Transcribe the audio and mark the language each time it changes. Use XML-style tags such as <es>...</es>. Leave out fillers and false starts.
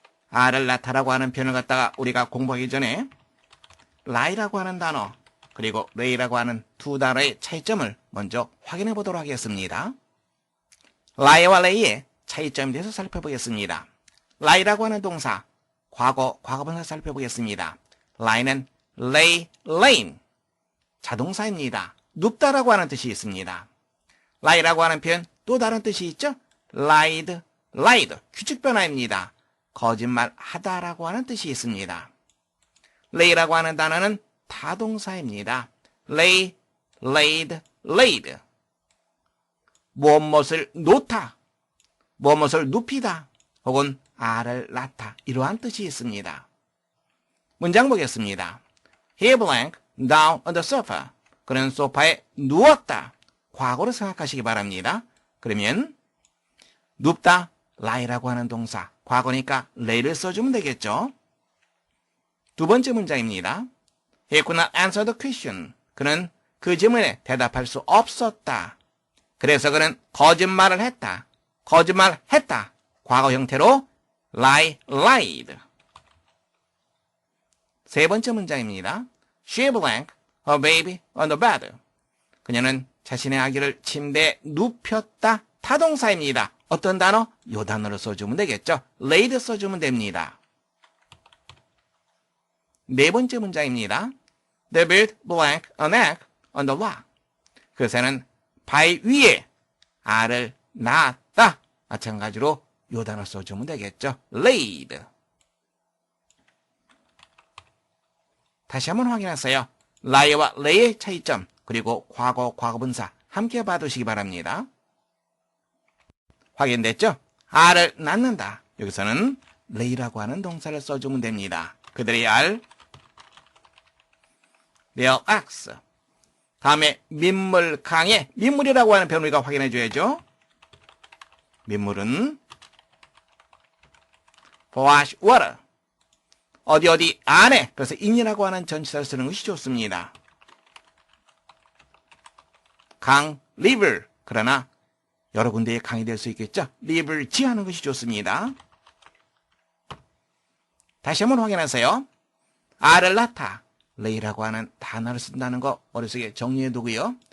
<ko>알을 낳다라고 하는 표현을 갖다가 우리가 공부하기 전에 lie라고 하는 단어 그리고 lay라고 하는 두 단어의 차이점을 먼저 확인해 보도록 하겠습니다. lie와 lay의 차이점에 대해서 살펴보겠습니다. lie라고 하는 동사 과거, 과거분사 살펴보겠습니다. lie는 lay, laying 자동사입니다. 눕다라고 하는 뜻이 있습니다. lie라고 하는 표현 또 다른 뜻이 있죠? lied, lied 규칙 변화입니다. 거짓말하다라고 하는 뜻이 있습니다. lay라고 하는 단어는 타동사입니다.</ko> <en>lay, laid, laid.</en> <ko>무엇을 놓다, 무엇을 눕히다, 혹은 알을 낳다 이러한 뜻이 있습니다. 문장 보겠습니다.</ko> <en>He blank down on the sofa.</en> <ko>그는 소파에 누웠다. 과거로 생각하시기 바랍니다. 그러면 눕다, lie라고 하는 동사 과거니까 lay를 써주면 되겠죠. 두 번째 문장입니다.</ko> <en>He could not answer the question.</en> <ko>그는 그 질문에 대답할 수 없었다. 그래서 그는 거짓말을 했다. 거짓말했다. 과거 형태로 lie, lied. 세 번째 문장입니다.</ko> <en>She blank her baby on the bed.</en> <ko>그녀는 자신의 아기를 침대에 눕혔다. 타동사입니다. 어떤 단어? 요 단어를 써주면 되겠죠. laid 써주면 됩니다. 네 번째 문장입니다.</ko> <en>The bird blank an egg on the rock.</en> <ko>그 새는 바위 위에 알을 낳았다. 마찬가지로 요 단어 써주면 되겠죠.</ko> <en>laid.</en> <ko>다시 한번 확인하세요. lie와 lay의 차이점 그리고 과거, 과거분사 함께 봐두시기 바랍니다. 확인됐죠? 알을 낳는다. 여기서는 lay라고 하는 동사를 써주면 됩니다. 그들의 알, their eggs. 다음에 민물, 강에 민물이라고 하는 표현 우리가 확인해 줘야죠. 민물은 fresh water. 어디 안에 그래서 in이라고 하는 전치사를 쓰는 것이 좋습니다. 강, river. 그러나 여러 군데에 강이 될 수 있겠죠. river 지하는 것이 좋습니다. 다시 한번 확인하세요. 알을 낳다. lay라고 하는 단어를 쓴다는 거 머릿속에 정리해 두고요.</ko>